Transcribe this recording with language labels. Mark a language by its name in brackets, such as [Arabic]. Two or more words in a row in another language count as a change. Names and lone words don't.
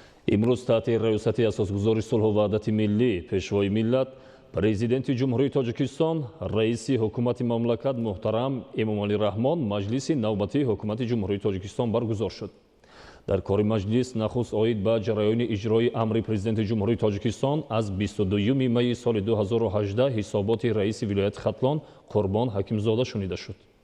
[Tajik] имрӯз таҳти раёсат асосгузор сулҳ ва ваҳдат миллӣ пешвои миллат президенти ҷумҳурии тоҷикистон раиси ҳукумати мамлакат муҳтарам эмомалӣ раҳмон маҷлиси навбатии ҳукумати ҷумҳурии тоҷикистон баргузор шуд. дар кори маҷлис нахуст оид ба ҷараёни иҷрои амри президенти ҷумҳурии тоҷикистон аз 22 майи соли 2018 ҳисоботи раиси вилояти хатлон Қурбон Ҳакимзода шунида шуд.